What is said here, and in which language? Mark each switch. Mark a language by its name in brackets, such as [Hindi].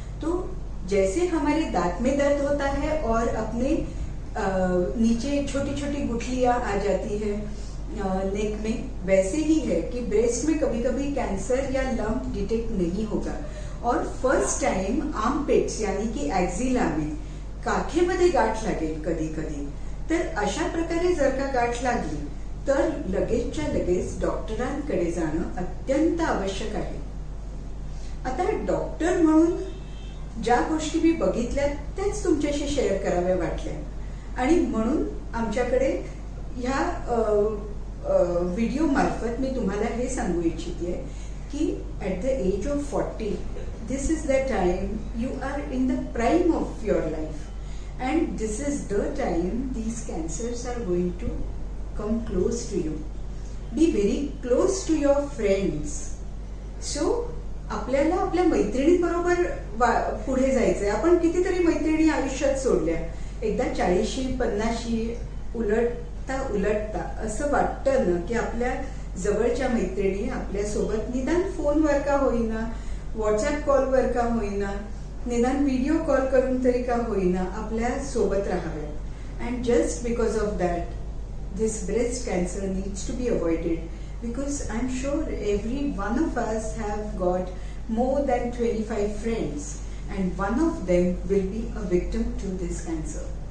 [Hindi] तो जैसे हमारे दांत में दर्द होता है और अपने नीचे छोटी छोटी गुठलियां आ जाती है नेक में, वैसे ही है कि ब्रेस्ट में कभी कभी कैंसर या लंप डिटेक्ट नहीं होगा और फर्स्ट टाइम आर्मपिट्स यानी की ॲक्झिला में [Marathi] काखेमध्ये गाठ लागेल कधी कधी। तर अशा प्रकारे जर का गाठ लागली तर लगेचच्या लगेच डॉक्टरांकडे जाणं अत्यंत आवश्यक आहे। आता डॉक्टर म्हणून ज्या गोष्टी मी बघितल्या त्याच तुमच्याशी शेअर कराव्या वाटल्या आणि म्हणून आमच्याकडे ह्या व्हिडिओ मार्फत मी तुम्हाला हे सांगू इच्छिते की [English] At the age of 40 this is the time you are in the prime of your life and this is the time these cancers are going to come close to you. Be very close to your friends. So [Marathi] आपल्याला आपल्या मैत्रिणींबरोबर पुढे जायचंय। आपण कितीतरी मैत्रिणी आयुष्यात सोडल्या, एकदा 40 50 उलटता उलटता असं वाटतं ना की आपल्या जवळच्या मैत्रिणी आपल्या सोबत निदान फोनवर का होईना, व्हॉट्सअप कॉलवर का होईना, निदान व्हिडिओ कॉल करून तरी का होईना आपल्या सोबत राहाव्या। [English] And just because of that this breast cancer needs to be avoided, because I'm sure every one of us have got more than 25 friends and one of them will be a victim to this cancer.